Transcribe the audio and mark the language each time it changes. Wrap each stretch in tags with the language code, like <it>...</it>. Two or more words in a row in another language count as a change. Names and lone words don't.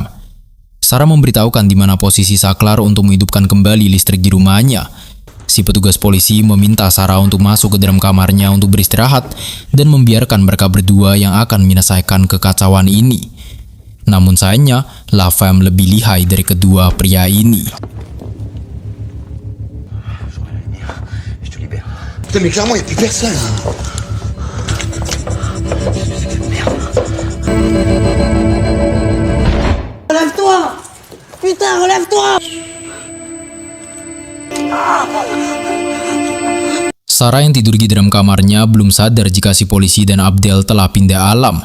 <id>Sarah memberitahukan di mana posisi saklar untuk menghidupkan kembali listrik di rumahnya. Si petugas polisi meminta Sarah untuk masuk ke dalam kamarnya untuk beristirahat dan membiarkan mereka berdua yang akan menyelesaikan kekacauan ini. Namun sayangnya, La Femme lebih lihai dari kedua pria ini.</id> <fr>Putain, mais clairement, il n'y a plus personne. Relève-toi! Putain, relève-toi!</fr> <id>Sarah yang tidur di dalam kamarnya belum sadar jika si polisi dan Abdel telah pindah alam.</id>